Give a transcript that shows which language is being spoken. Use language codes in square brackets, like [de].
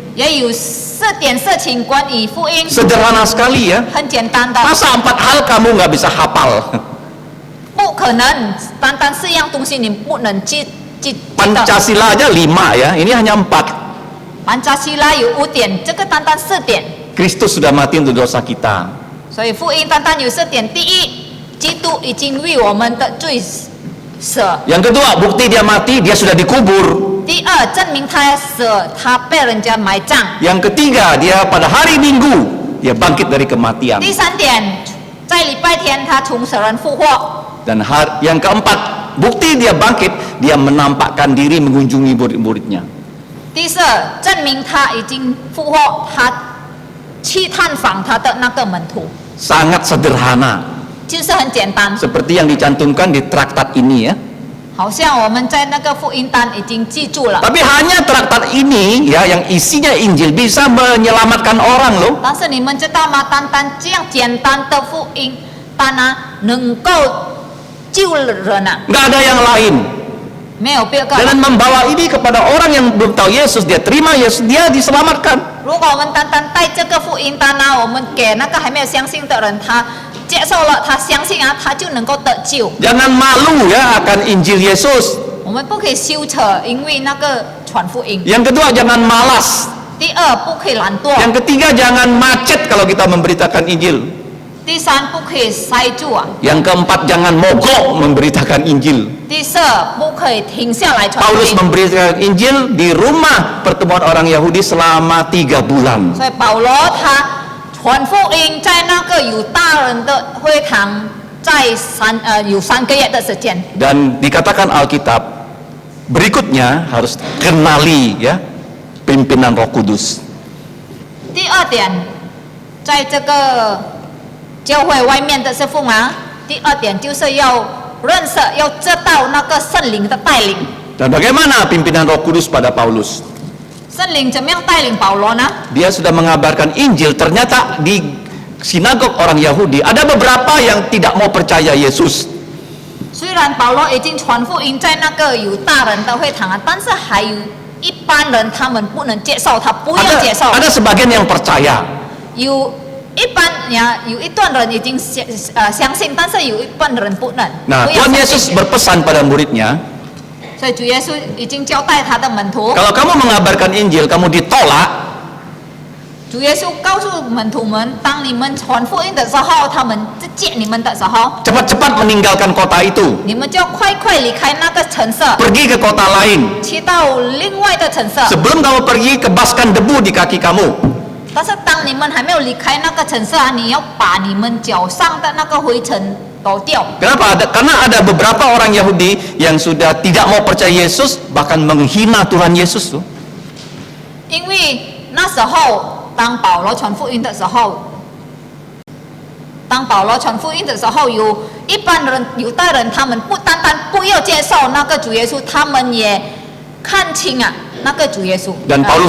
[zh] 也有4点事情关于福音， [id] Sederhana sekali ya. [zh] 很简单的， [id] Masa 4 hal kamu nggak bisa hafal? [zh] 不可能单单4样东西你不能记得。 [id] Pancasila aja 5 ya, ini hanya 4. [zh] 班加西拉有5点，这个单单4点， [id] Kristus sudah mati untuk dosa kita. [zh] 所以福音单单有4点。第一，基督已经为我们的罪死； [id] Yang kedua, bukti dia mati, dia sudah dikubur. [zh] 第二，证明他死，他被人家埋葬； [id] Yang ketiga, dia pada hari Minggu dia bangkit dari kematian. [zh] 第三点，在礼拜天他从死人复活； [id] Dan yang keempat, bukti dia bangkit, dia menampakkan diri mengunjungi murid-muridnya. [zh] 第四，证明他已经复活，他去探访他的那个门徒， [id] Sangat sederhana, [zh] 就是很简单， [id] seperti yang dicantumkan di traktat ini ya. [zh] 好像我们在那个福音单已经记住了。 [id] Tapi hanya traktat ini ya yang isinya Injil bisa menyelamatkan orang loh. [zh] 但是你们知道吗？单单这样简单的福音单啊，能够救人啊， [id] Nggak ada yang lain. [zh] 没有别个。 [id] Dengan membawa ini kepada orang yang belum tahu Yesus, dia terima Yesus, dia diselamatkan. [zh] 如果我们单单带这个福音单啊，我们给那个还没有相信的人，他接受了，他相信啊，他就能够得救。 [id] Jangan malu ya akan Injil Yesus. [zh] 我们不可以羞耻，因为那个传福音。 [id] Yang kedua, jangan malas. [zh] 第二，不可以懒惰。 [id] Yang ketiga, jangan macet kalau kita memberitakan Injil. [zh] 第三，不可以塞住啊。 [id] Yang keempat, jangan mogok memberitakan Injil. [zh] 第四，不可以停下来传福 [id] Paulus memberitakan Injil di rumah pertemuan orang Yahudi selama 3 bulan. [zh] 所以保罗他传福音在那个犹大人的会堂，在有3个月的时间。 [id] Dan dikatakan Alkitab, berikutnya harus kenali ya pimpinan Roh Kudus. [zh] 第二点，在这个教会外面的师傅嘛，第二点就是要认识，要知道那个圣灵的带领。 [id] Dan bagaimana pimpinan Roh Kudus pada Paulus? [zh] 圣灵怎么样带领保罗呢？ [id] Dia sudah mengabarkan Injil, ternyata di sinagog orang Yahudi ada beberapa yang tidak mau percaya Yesus. [zh] 虽然保罗已经传福音在那个犹大人的会堂啊，但是还有一般人他们不能接受，他不要接受。 [id] Ada sebagian yang percaya. [zh] 有一般呀，有一段人已经相信，但是有一半人不能。 [id] Nah, [zh] 不要 [id] Tuhan [zh] 相 [id] Yesus [zh] 信。 [id] berpesan pada muridnya, [zh] 所以主耶稣已经交代他的门徒， [id] kalau kamu mengabarkan Injil, kamu ditolak, [zh] 主耶稣告诉门徒们，当你们传福音的时候，他们直接你们的时候， [id] cepat-cepat meninggalkan kota itu, [zh] 你们就要快快离开那个城市， [id] pergi ke kota lain. [zh] 去到另外的城市。 [id] Sebelum kamu pergi, kebaskan debu di kaki kamu. [zh] 但是当你们还没有离开那个城市啊，你要把你们脚上的那个灰尘抖掉。 [id] Kenapa? Karena ada beberapa orang Yahudi yang sudah tidak mau percaya Yesus, bahkan menghina Tuhan Yesus tuh. [zh] 因为那时候，当保罗传福音的时候，有一般人犹太人，他们不单单不要接受那个主耶稣，他们也看清啊那个主耶稣。 [id] Dan Paulus